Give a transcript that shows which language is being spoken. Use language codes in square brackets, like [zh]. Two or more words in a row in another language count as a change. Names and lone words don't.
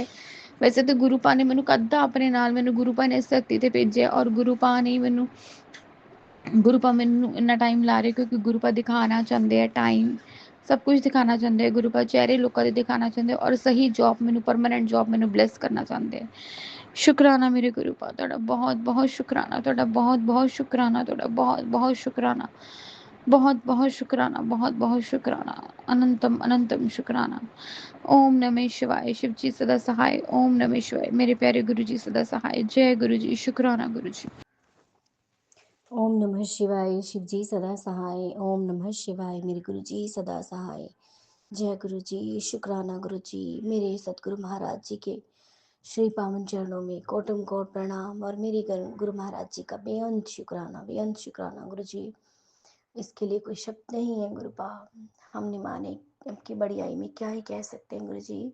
[pa] ਵੈਸੇ ਤਾਂ ਗੁਰੂ ਪਾ ਨੇ ਮੈਨੂੰ ਕਦਾ ਆਪਣੇ ਨਾਲ, ਮੈਨੂੰ ਗੁਰੂ ਪਾ ਨੇ ਇਸ ਧਰਤੀ ਤੇ ਭੇਜਿਆ, ਔਰ ਗੁਰੂ ਪਾ ਨੇ ਮੈਨੂੰ ਇੰਨਾ ਟਾਈਮ ਲਾ ਰਹੇ ਕਿਉਂਕਿ ਗੁਰੂ ਪਾ ਦਿਖਾਣਾ ਚਾਹੁੰਦੇ ਆ ਟਾਈਮ, ਸਭ ਕੁਝ ਦਿਖਾਣਾ ਚਾਹੁੰਦੇ ਆ ਗੁਰੂ ਪਾ, ਚਿਹਰੇ ਲੋਕਾਂ ਦੇ ਦਿਖਾਣਾ ਚਾਹੁੰਦੇ, ਔਰ ਸਹੀ ਜੌਬ ਮੈਨੂੰ, [en] permanent job [pa] ਮੈਨੂੰ ਬਲੈਸ ਕਰਨਾ ਚਾਹੁੰਦੇ ਆ। ਸ਼ੁਕਰਾਨਾ ਮੇਰੇ ਗੁਰੂ ਪਾ ਤੁਹਾਡਾ, ਬਹੁਤ ਬਹੁਤ ਸ਼ੁਕਰਾਨਾ ਤੁਹਾਡਾ, ਬਹੁਤ ਬਹੁਤ ਸ਼ੁਕਰਾਨਾ ਤੁਹਾਡਾ, ਬਹੁਤ ਬਹੁਤ ਸ਼ੁਕਰਾਨਾ, ਬਹੁਤ ਬਹੁਤ ਸ਼ੁਕਰਾਨਾ, ਬਹੁਤ ਬਹੁਤ ਸ਼ੁਕਰਾਨਾ, ਅਨੰਤਮ ਅਨੰਤਮ ਸ਼ੁਕਰਾਨਾ। [sa] ओम नमः शिवाय, [hi] शिव जी सदा सहाय। [sa] ओम नमः शिवाय, [hi] मेरे प्यारे गुरु जी सदा सहाय। जय गुरु जी, शुक्राना गुरु जी। [sa] ओम नमः शिवाय, [hi] शिव जी सदा सहाय। [sa] ओम नमः शिवाय, [hi] मेरे गुरु जी सदा सहाय। जय गुरु जी, शुक्राना गुरु जी। मेरे सतगुरु महाराज जी के श्री पावन चरणों में कोटम कोट प्रणाम, और मेरे गुरु महाराज जी का बेअंत शुक्राना गुरु जी। इसके लिए कोई शब्द नहीं है गुरुपा। हमने माने आपकी बड़ियाई में क्या ही कह सकते हैं गुरु जी।